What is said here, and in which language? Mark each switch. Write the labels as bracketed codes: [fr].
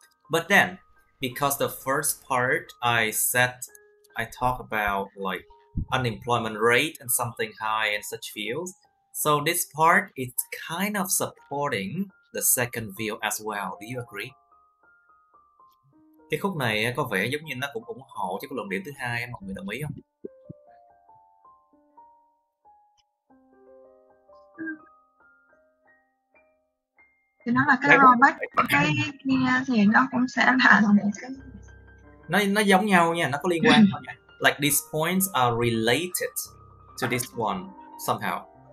[en] But then, because the first part I talk about like unemployment rate and something high in such fields. So this part is kind of supporting the second view as well. Do you agree? [vi] Cái khúc này có vẻ giống như nó cũng ủng hộ cho cái luận điểm thứ hai, mọi người đồng ý không? Thì nó là cái drawback, cái kia thì nó cũng sẽ là một cái, nó giống nhau nha, nó có liên quan nha. [en] Like these points are related to this one somehow.